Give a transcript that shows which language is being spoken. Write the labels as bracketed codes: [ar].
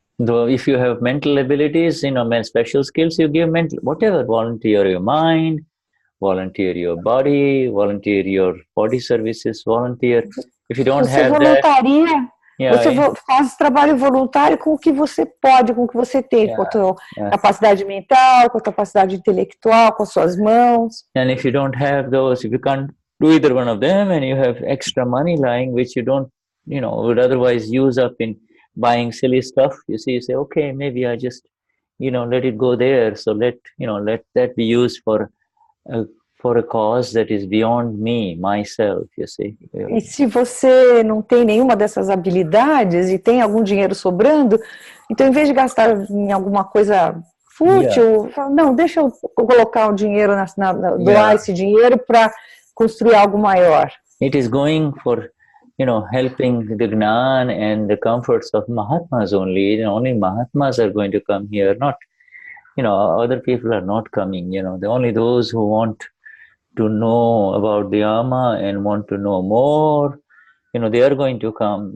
[en] If you have mental abilities, special skills, you give whatever, volunteer your mind, volunteer your body, volunteer your body services, volunteer. If you don't have [pt] voluntaria, você faz trabalho voluntário com o que você pode, com o que você tem, com a tua capacidade mental, com a tua capacidade intelectual, com as suas mãos. [en] And if you don't have those, if you can't do either one of them, and you have extra money lying, which you don't, would otherwise use up in buying silly stuff, you say, okay, maybe I just, let it go there. So let that be used for a cause that is beyond me, myself, you see. [pt] E se você não tem nenhuma dessas habilidades e tem algum dinheiro sobrando, então em vez de gastar em alguma coisa fútil, não, deixa eu colocar o dinheiro, doar esse dinheiro para construir algo maior. [en] It is going for, helping the Gnan and the comforts of Mahatmas only. Only Mahatmas are going to come here, not other people are not coming, only those who want to know about the Ama and want to know more, they are going to come.